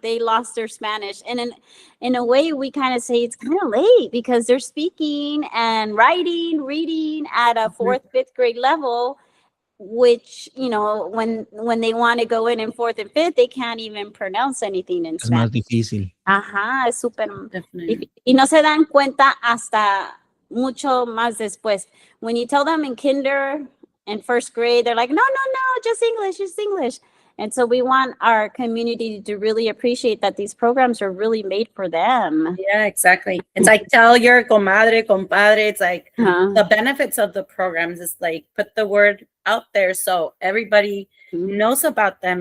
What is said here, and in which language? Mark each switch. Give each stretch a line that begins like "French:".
English: They lost their Spanish. And in a way, we kind of say it's kind of late because they're speaking and writing, reading at a 4th, 5th grade level, which, when they want to go in 4th and 5th, they can't even pronounce anything in Spanish.
Spanish: Es más difícil. Ajá, es súper difícil. Y no se dan cuenta hasta mucho más después.
English: When you tell them in kinder and 1st grade, they're like, no, just English. And so we want our community to really appreciate that these programs are really made for them. Yeah, exactly. It's like tell your comadre, compadre. It's like the benefits of the programs is like put the word out there so everybody knows about them.